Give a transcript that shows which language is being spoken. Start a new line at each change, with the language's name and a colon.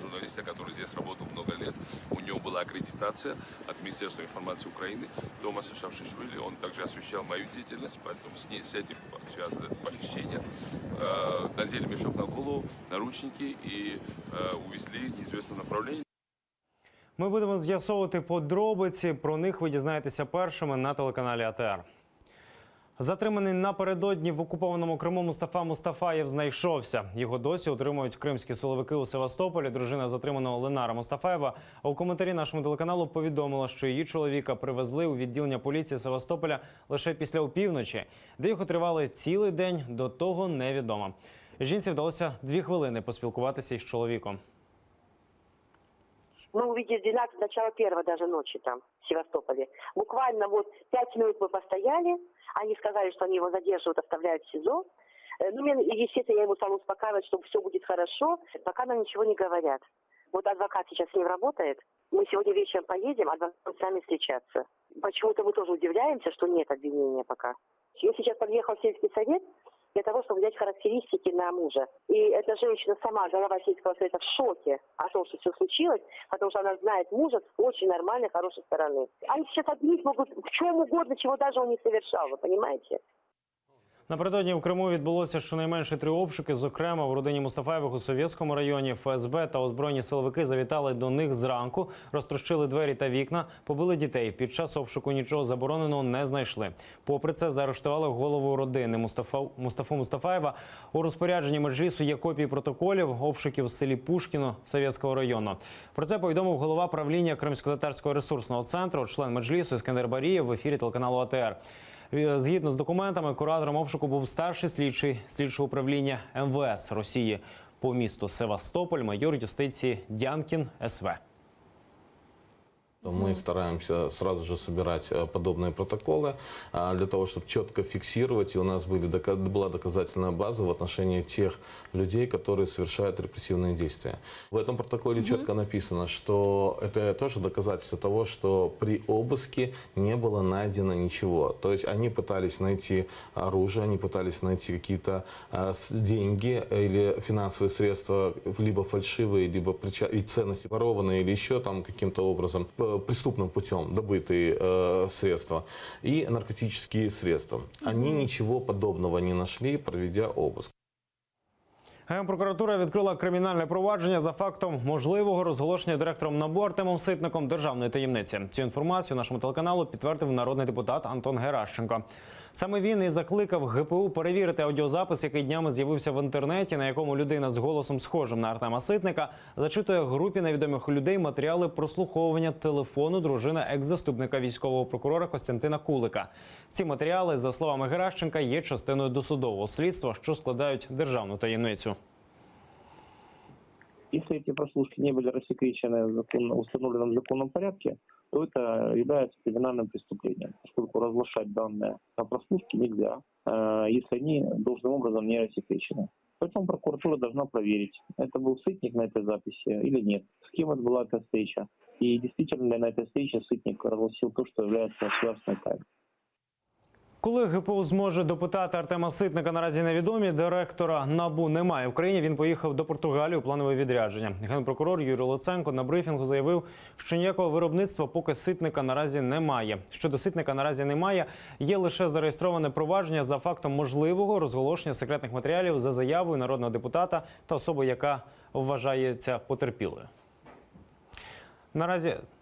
Russian: Журналиста, который здесь работал много лет, у него была аккредитация от Министерства информации Украины, Томаса Шавшишвили. Он также освещал мою деятельность, поэтому с этим связано это похищение. Надели мешок на голову, наручники и увезли в неизвестном направлении.
Ukrainian: Ми будемо з'ясовувати подробиці. Про них ви дізнаєтеся першими на телеканалі АТР. Затриманий напередодні в окупованому Криму Мустафа Мустафаєв знайшовся. Його досі утримують кримські силовики у Севастополі. Дружина затриманого Ленара Мустафаєва у коментарі нашому телеканалу повідомила, що її чоловіка привезли у відділення поліції Севастополя лише після опівночі, де його тривали цілий день, до того невідомо. Жінці вдалося 2 хвилини поспілкуватися із чоловіком.
Russian: Мы увидели 12, начало 1 даже ночи там, в Севастополе. Буквально вот 5 минут мы постояли, они сказали, что они его задерживают, оставляют в СИЗО. Ну, естественно, я ему стала успокаивать, что все будет хорошо, пока нам ничего не говорят. Вот адвокат сейчас с ним работает, мы сегодня вечером поедем, адвокат с нами встречаться. Почему-то мы тоже удивляемся, что нет обвинения пока. Я сейчас подъехал в сельский совет для того, чтобы взять характеристики на мужа. И эта женщина сама, глава сельского совета, в шоке о том, что все случилось, потому что она знает мужа с очень нормальной, хорошей стороны. Они сейчас обвинить могут в чем угодно, чего даже он не совершал, вы понимаете?
Ukrainian: Напередодні в Криму відбулося щонайменше 3 обшуки. Зокрема, в родині Мустафаєвих у Совєтському районі ФСБ та озброєні силовики завітали до них зранку, розтрощили двері та вікна, побили дітей. Під час обшуку нічого забороненого не знайшли. Попри це, заарештували голову родини Мустафу Мустафаєва. У розпорядженні Меджлісу є копії протоколів обшуків в селі Пушкіно Совєтського району. Про це повідомив голова правління Кримсько-татарського ресурсного центру, член Меджлісу Іскандер Барієв в ефірі телеканалу АТР. Згідно з документами, куратором обшуку був старший слідчий слідчого управління МВС Росії по місту Севастополь, майор юстиції Дянкін СВ.
Russian: Мы стараемся сразу же собирать подобные протоколы для того, чтобы четко фиксировать, и у нас была доказательная база в отношении тех людей, которые совершают репрессивные действия. В этом протоколе четко написано, что это тоже доказательство того, что при обыске не было найдено ничего. То есть они пытались найти оружие, они пытались найти какие-то деньги или финансовые средства, либо фальшивые, либо ценности ворованные, или еще там каким-то образом преступным путем добытые средства и наркотические средства. Они ничего подобного не нашли, проведя обыск.
Ukrainian: Генпрокуратура відкрила кримінальне провадження за фактом можливого розголошення директором НАБУ Артемом Ситником державної таємниці. Цю інформацію нашому телеканалу підтвердив народний депутат Антон Геращенко. Саме він і закликав ГПУ перевірити аудіозапис, який днями з'явився в інтернеті, на якому людина з голосом схожим на Артема Ситника зачитує групі невідомих людей матеріали прослуховування телефону дружини екс-заступника військового прокурора Костянтина Кулика. Ці матеріали, за словами Геращенка, є частиною досудового слідства, що складають державну таємницю.
Russian: Если эти прослушки не были рассекречены в установленном законном порядке, то это является криминальным преступлением, поскольку разглашать данные о прослушке нельзя, если они должным образом не рассекречены. Поэтому прокуратура должна проверить, это был Сытник на этой записи или нет, с кем это была эта встреча. И действительно ли на этой встрече Сытник разгласил то, что является государственной тайной.
Ukrainian: Коли ГПУ зможе допитати Артема Ситника, наразі невідомі. Директора НАБУ немає в країні. Він поїхав до Португалії у планове відрядження. Генпрокурор Юрій Луценко на брифінгу заявив, що ніякого виробництва поки Ситника наразі немає. Щодо Ситника наразі немає, є лише зареєстроване провадження за фактом можливого розголошення секретних матеріалів за заявою народного депутата та особи, яка вважається потерпілою. Наразі...